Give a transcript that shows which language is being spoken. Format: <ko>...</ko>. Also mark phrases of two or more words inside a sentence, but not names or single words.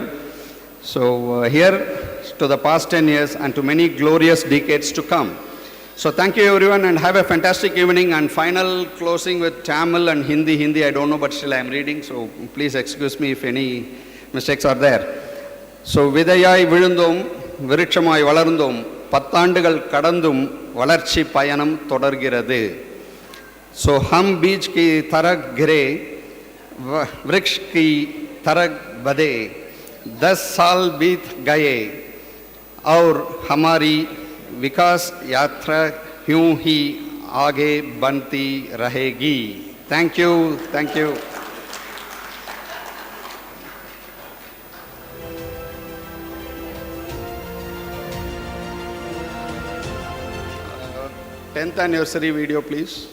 <en>So here to the past 10 years and to many glorious decades to come. So thank you everyone and have a fantastic evening. And final closing with Tamil and Hindi. Hindi I don't know, but still I am reading, so please excuse me if any mistakes are there.</en> <ta>So விதையாய் விழுந்தோம் விருட்சமாய் வளர்ந்தோம் பத்தாண்டுகள் கடந்தும் வளர்ச்சி பயணம் தொடர்கிறது.</ta> <hi>So हम बीज की तरह गिरे वृक्ष की तरक बदे 10 साल बीत गए और हमारी विकास यात्रा यूं ही आगे बनती रहेगी.</hi> <en>Thank you, thank you. 10th anniversary video, please.</en>